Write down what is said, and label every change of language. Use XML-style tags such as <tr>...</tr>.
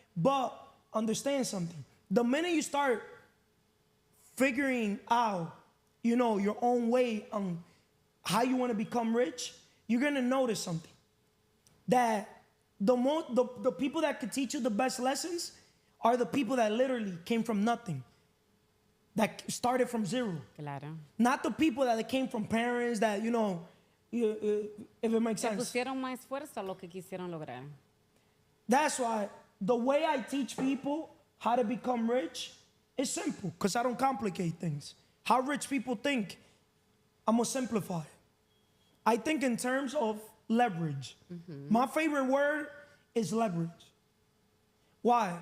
<en>But understand something. The minute you start figuring out, your own way on how you want to become rich, you're going to notice something. That the people that could teach you the best lessons are the people that literally came from nothing, that started from zero.</en> <es>Claro.</es> <en>Not the people that came from parents that, if it makes sense.</en> <es>Pusieron más esfuerzo a lo que quisieron lograr.</es> <en>That's why the way I teach people how to become rich is simple, because I don't complicate things. How rich people think, I'm going to simplify it. I think in terms of leverage. My favorite word is leverage. Why?</en>